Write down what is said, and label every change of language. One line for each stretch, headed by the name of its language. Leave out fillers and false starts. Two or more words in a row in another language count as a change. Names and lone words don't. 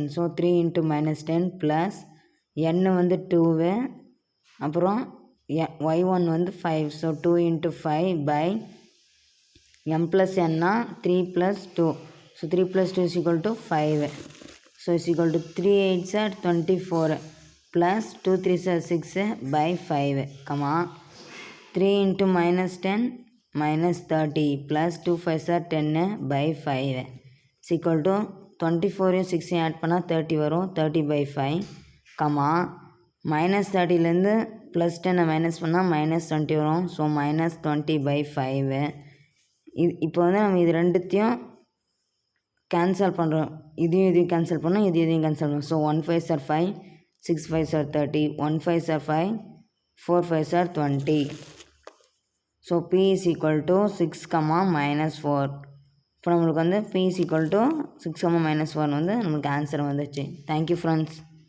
Tamil: ஸோ 3 × -10 ப்ளஸ் n வந்து 2, அப்புறம் y1 வந்து 5. ஸோ 2 × 5 / m + n 3 + 2. ஸோ 3 + 2 = 5. ஸோ = 3
English: 8s are
Tamil: 24 + 2
English: 3s are
Tamil: 6 / 5, 3 × -10 -30 + 2
English: 5s are
Tamil: 10 / 5 = 24 6 ஆட் பண்ணால் 30 வரும். 30 / 5, -30லேருந்து +10 மைனஸ் பண்ணால் -20 வரும். ஸோ -20 / 5. இப்போ வந்து நம்ம இது ரெண்டுத்தையும் கேன்சல் பண்ணுறோம். இதையும் கேன்சல் பண்ணோம், இதையும் கேன்சல் பண்ணோம்.
English: ஸோ 1 5s are 5, 6 5s are 30, 1 5s are 5, 4 5s are 20.
Tamil: ஸோ P = 6, -4. இப்போ நம்மளுக்கு வந்து P = 6, -4 வந்து நம்மளுக்கு ஆன்சர் வந்துச்சு.
English: thank you friends.